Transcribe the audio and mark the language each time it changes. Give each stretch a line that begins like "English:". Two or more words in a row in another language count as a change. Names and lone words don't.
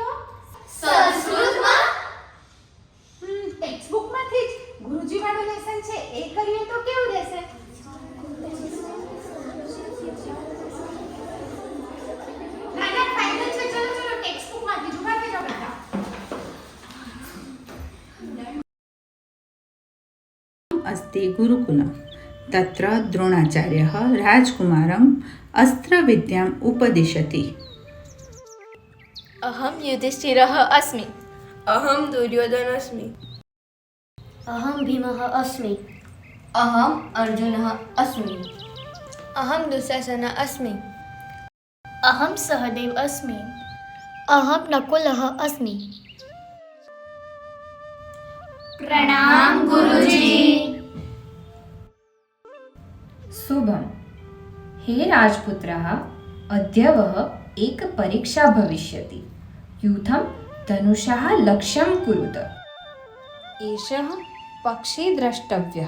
Gujarati: સંસ્કૃતમાં? ટેક્સ્ટબુકમાંથી જ ગુરુજી વાળું લેસન છે એ કરીએ તો કેવું રહેશે? ના ના, ફાઇનલ છે. ચલો ચલો, ટેક્સ્ટબુકમાંથી જ ઉભા થઈ જાઓ બધા.
Sanskrit: अस्ति गुरुकुलं तत्र द्रोणाचार्यः राजकुमारम् अस्त्रविद्याम् उपदिशति. अहं युधिष्ठिरः अस्मि. अहं दुर्योधनस्मि. अहम भीमः अस्मि. अहम अर्जुनः अस्मि. अहं दुःशासनः अस्मि. अहम सहदेव अस्मि. अहम नकुलः अस्मि.
Gujarati: પ્રણામ ગુરુજી.
Sanskrit: शुभम. हे राजपुत्रः, अद्यवः एक परीक्षा भविष्यति. यूथं धनुषः लक्ष्यं कुरुत. एषः पक्षी द्रष्टव्यः.